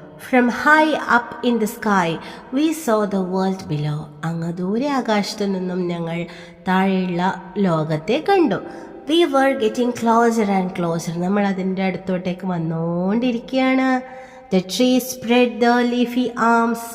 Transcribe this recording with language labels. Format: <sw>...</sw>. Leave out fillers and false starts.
<en>From high up in the sky, we saw the world below.</en> <ml>അങ്ങ് ദൂരെ ആകാശത്തു നിന്നും ഞങ്ങൾ താഴെയുള്ള ലോകത്തെ കണ്ടു.</ml> <en>We were getting closer and closer.</en> <ml>നമ്മൾ അതിൻ്റെ അടുത്തോട്ടേക്ക് വന്നുകൊണ്ടിരിക്കുകയാണ്.</ml> <en>The trees spread their leafy arms.</en>